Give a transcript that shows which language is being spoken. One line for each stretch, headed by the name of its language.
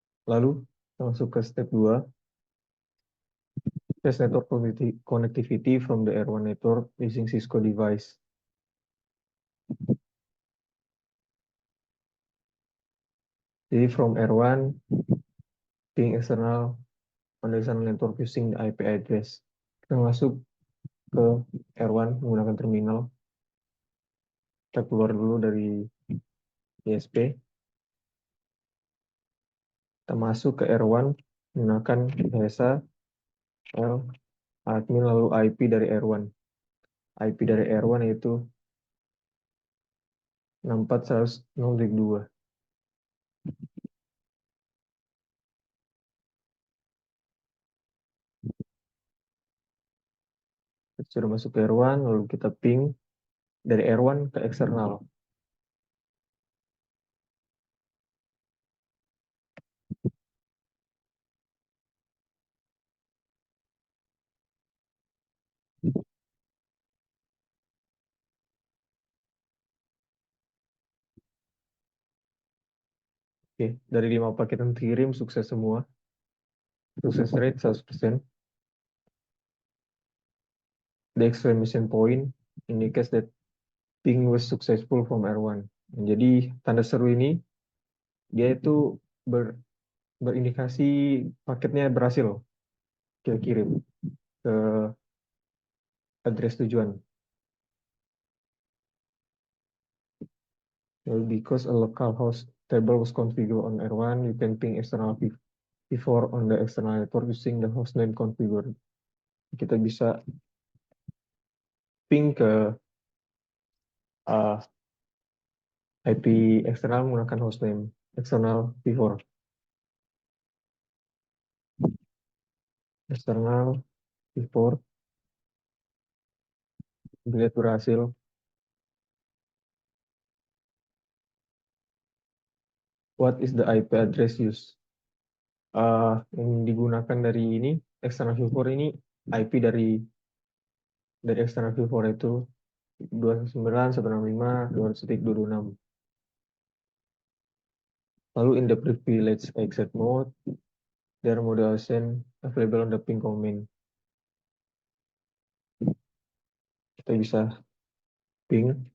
Indonesian: Lalu masuk ke step 2.
English: Test network connectivity from the R1 network using Cisco device.
Indonesian: Jadi
English: from R1 ping external on the external network using the IP address.
Indonesian: Kita masuk ke R1 menggunakan terminal. Kita keluar dulu dari ISP. Kita masuk ke R1 menggunakan ESA L admin lalu IP dari R1. IP dari R1 yaitu 64.100.0.2. Kita sudah masuk ke R1 lalu kita ping dari R1 ke eksternal. Oke, dari 5 paket yang dikirim sukses semua.
English: Success rate 100%. The exclamation point indicates that ping was successful from R1.
Indonesian: Jadi tanda seru ini dia itu berindikasi paketnya berhasil kita kirim ke address tujuan.
English: Because a local host table was configured on R1, you can ping external P4 on the external network using the hostname configured.
Indonesian: Kita bisa ping ke IP eksternal menggunakan hostname external P4. External P4 dilihat berhasil.
English: What is the IP address used?
Indonesian: Yang digunakan dari ini external view ini IP dari external view itu 299.165.200.226. Lalu
English: in the privilege exit mode, there are model option available on the ping comment.
Indonesian: Kita bisa ping.